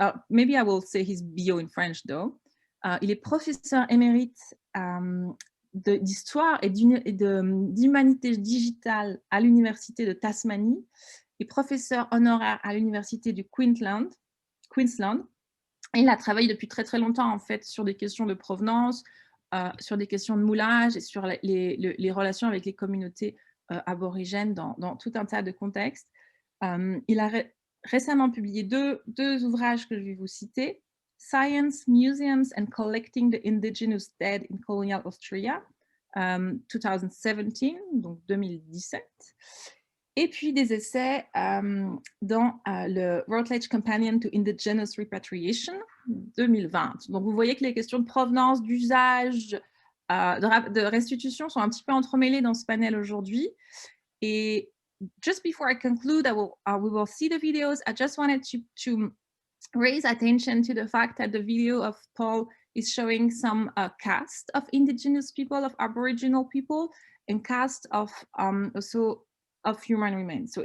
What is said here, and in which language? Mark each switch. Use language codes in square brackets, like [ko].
[en] Maybe I will say his bio in French though. [fr] Il est professeur émérite d'histoire et d'humanité digitale à l'université de Tasmanie et professeur honoraire à l'université du Queensland. Et il a travaillé depuis très très longtemps en fait sur des questions de provenance, sur des questions de moulage et sur les relations avec les communautés aborigènes dans tout un tas de contextes. Il a récemment publié deux ouvrages que je vais vous citer. [en] Science, Museums and Collecting the Indigenous Dead in Colonial Austria, 2017, donc 2017. [fr] Et puis des essais dans le Routledge Companion to Indigenous Repatriation 2020. Donc vous voyez que les questions de provenance, d'usage, de restitution sont un petit peu entremêlées dans ce panel aujourd'hui. [en] Et just before I conclude, we will see the videos. I just wanted to raise attention to the fact that the video of Paul is showing some cast of indigenous people, of Aboriginal people, and cast of also of human remains.